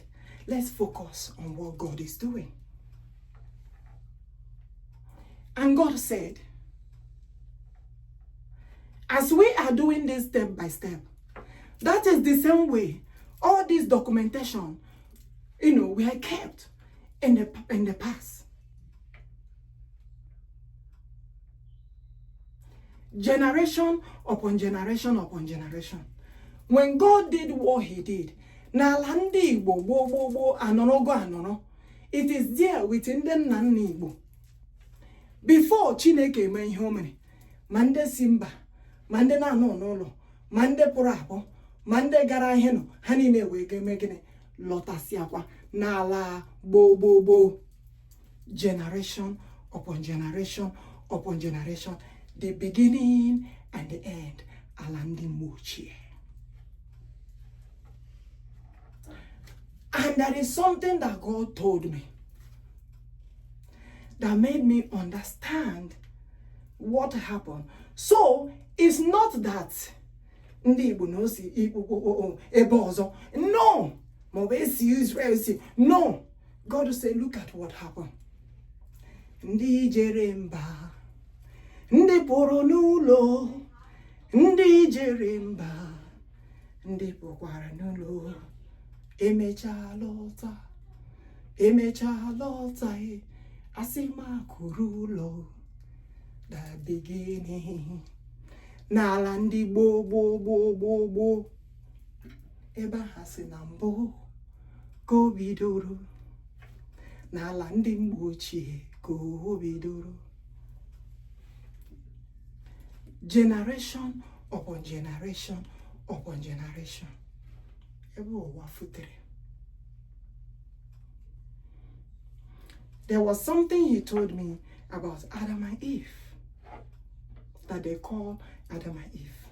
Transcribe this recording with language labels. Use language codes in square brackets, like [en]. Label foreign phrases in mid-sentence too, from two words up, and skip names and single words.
[en] Let's focus on what God is doing. And God said, as we are doing this step by step, that is the same way all this documentation, we are kept in the past. Generation upon generation upon generation. When God did what he did, [ig] n'ala ndị Igbo gboo anọrọ, [en] it is there within the [ig] nna Igbo. Before Chineke eme ihe o mere, ma ndị si mba, ma ndị na-anọ n'ụlọ, ma ndị pụrụ apụ, ma ndị gara ihe nọ, ha niile wee ga-eme gịnị? Lọtasịakwa n'ala gboo. [en] Generation upon generation upon generation, the beginning and the end, [ig] ala ndị mgbe ochie. [en] And there is something that God told me that made me understand what happened. So it's not that [ig] ndị Igbo no si ebe ọzọ. [en] No. Israel. No. God will say, look at what happened. [ig] Ndị jere mba, ndị pụrụ n'ụlọ, ndị jere mba, ndị pụkwara n'ụlọ. Emecha lọta, asima kurulo, [en] the beginning. [ig] N'ala ndị gboo, ebe ha si na mbụ kobidoro, n'ala ndị mgbe ochie kobidoro. [en] Generation upon generation upon generation. There was something he told me about Adam and Eve that they call Adam and Eve.